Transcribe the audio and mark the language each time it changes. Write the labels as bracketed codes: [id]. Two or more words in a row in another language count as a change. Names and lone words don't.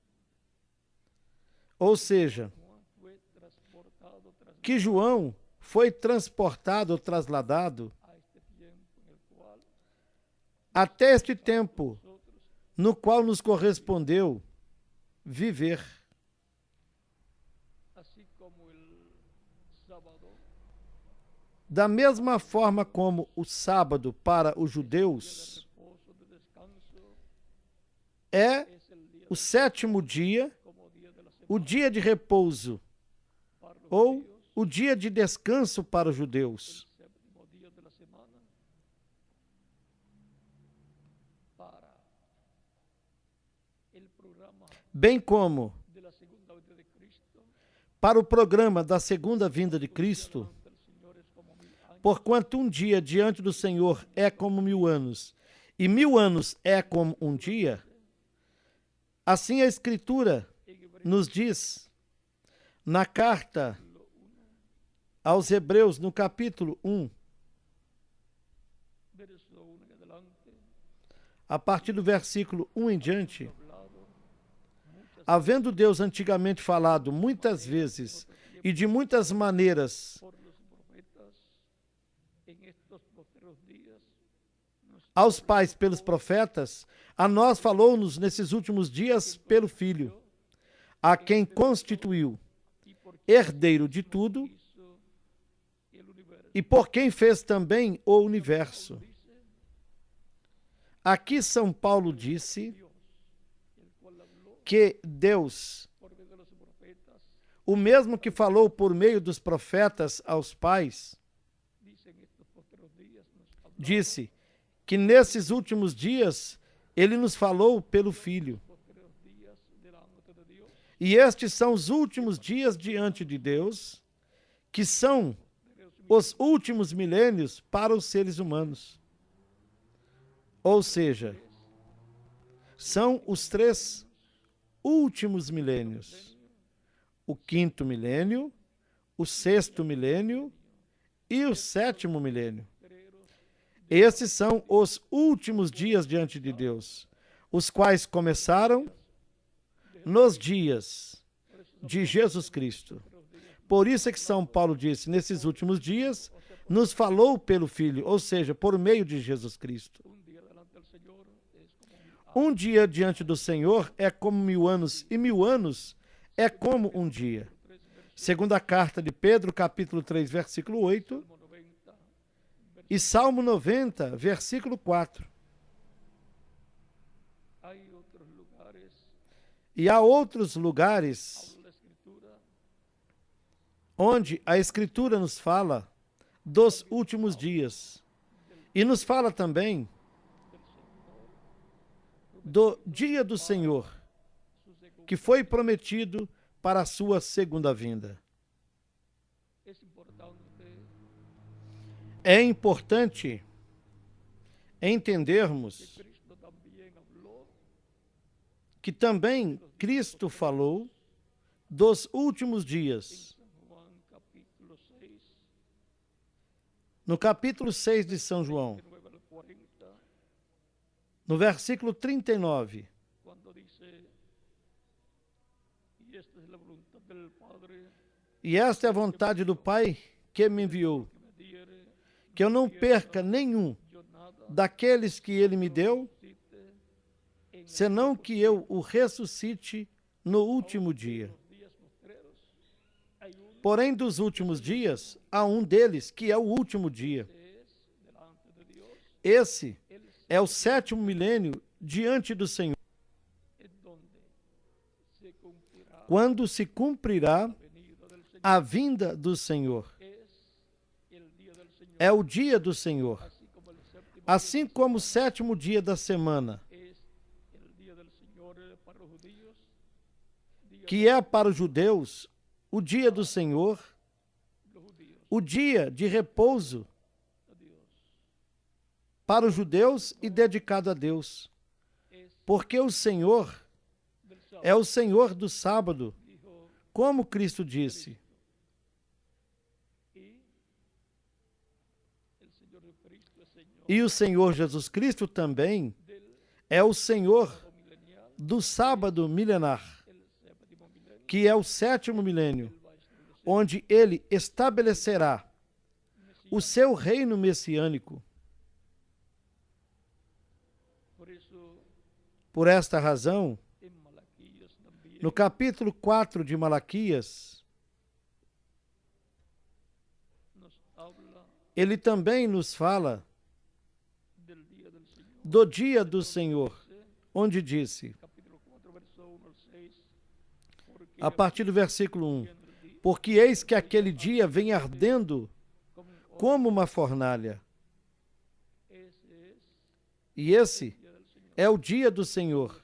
[pt] Ou seja, que João foi transportado ou trasladado até este tempo, no qual nos correspondeu viver. [es] así como el sábado [pt] Da mesma forma como o sábado para os judeus [es] reposo de descanso [pt] é [es] es el día [pt] o sétimo dia, [es] como día de la [pt] o [es] semana [pt] dia de repouso [es] para los [pt] ou [es] judíos, [pt] o dia de descanso para os judeus. [es] el séptimo día de la semana para el programa [pt] Bem como [es] de la segunda venida de Cristo. [pt] para o programa da segunda vinda de Cristo, [es] Delante del Señor es como 1000 años. [pt] porquanto um dia diante do Senhor é como 1000 anos, e 1000 anos é como um dia, assim a Escritura [es] En Hebreos [pt] nos diz na carta aos Hebreus, no capítulo 1, [es] verso 1 en adelante, [pt] a partir do versículo 1 em diante, [es] hablado muchas [pt] havendo Deus antigamente falado muitas vezes e de muitas maneiras [es] por los profetas, en estos postreros días nos [pt] aos pais pelos profetas, a nós falou-nos nesses últimos dias pelo Filho, a quem constituiu [es] y por [pt] herdeiro de tudo [es] hizo el universo. [pt] e por quem fez também o universo. [es] Dice [pt] Aqui São Paulo disse [es] Dios, el cual habló [pt] que Deus, [es] por medio de los profetas, [pt] o mesmo que falou por meio dos profetas aos pais, [es] dice en estos postreros días nos habló [pt] disse que nesses últimos dias ele nos falou pelo Filho. [es] postreros días delante de Dios, [pt] E estes são os últimos dias diante de Deus, que são os últimos milênios para os seres humanos. Ou seja, são os 3 últimos milênios: o 5º milênio, o 6º milênio e o 7º milênio. Esses são os últimos dias diante de Deus, os quais começaram nos dias de Jesus Cristo. Por isso é que São Paulo disse, nesses últimos dias, nos falou pelo Filho, ou seja, por meio de Jesus Cristo. [es] un día delante del Señor es como 1000 años. [pt] Um dia diante do Senhor é como 1000 anos, e 1000 anos é como um dia. Segunda carta de Pedro, capítulo 3, versículo 8, Salmo 90, e Salmo 90, versículo 4. [es] hay otros lugares, [pt] E há outros lugares [es] habla la Escritura, [pt] onde a Escritura nos fala dos últimos dias. E nos fala também do dia do Senhor, [es] su segunda. [pt] que foi prometido para a sua segunda vinda. [es] Es importante [pt] É importante entendermos [es] Cristo también habló [pt] que também Cristo falou dos últimos dias. [es] en San Juan capítulo 6, [pt] No capítulo 6 de São João, [es] 9 al 40, [pt] no versículo 39, [es] cuando dice, y esta es la voluntad del Padre, [pt] e esta é a vontade do Pai que me enviou, [es] que me diere, [pt] que eu não perca nenhum [es] yo nada [pt] daqueles que ele me deu, [es] cite en [pt] senão que eu o ressuscite no último dia. [es] los días postreros. Hay uno [pt] Porém, dos últimos dias, há um deles que é o último dia. [es] que es delante de Dios, [pt] Esse [es] Él [pt] é o 7º milênio diante do Senhor, [es] es donde se cumplirá [pt] quando se cumprirá [es] la venida del Señor. [pt] a vinda do Senhor. [es] Es el día del Señor, [pt] É o dia do Senhor. [es] así como el séptimo [pt] Assim como o 7º dia da semana, [es] es el día del Señor para los judíos, día [pt] que é para os judeus o dia do Senhor, [es] de los judíos [pt] o dia de repouso [es] a Dios. [pt] para os judeus e dedicado a Deus. [es] Es [pt] Porque o Senhor [es] del sábado, [pt] é o Senhor do sábado, [es] dijo, [pt] como Cristo disse. [es] y el Señor de Cristo es Señor [pt] E o Senhor Jesus Cristo também [es] del [pt] é o Senhor [es] sábado milenial, [pt] do sábado milenar, [es] el séptimo milenio, [pt] que é o 7º milênio, [es] Él va a establecer [pt] onde ele estabelecerá o seu reino messiânico. [es] Por eso [pt] Por esta razão, [es] en Malaquías también [pt] no capítulo 4 de Malaquias, [es] nos habla [pt] ele também nos fala [es] del día del Señor. [pt] do dia do Senhor, onde disse, [es] Capítulo 4, verso 1 al 6, porque [pt] a partir do versículo 1, porque eis que aquele dia vem ardendo como uma fornalha. E esse é o dia do Senhor.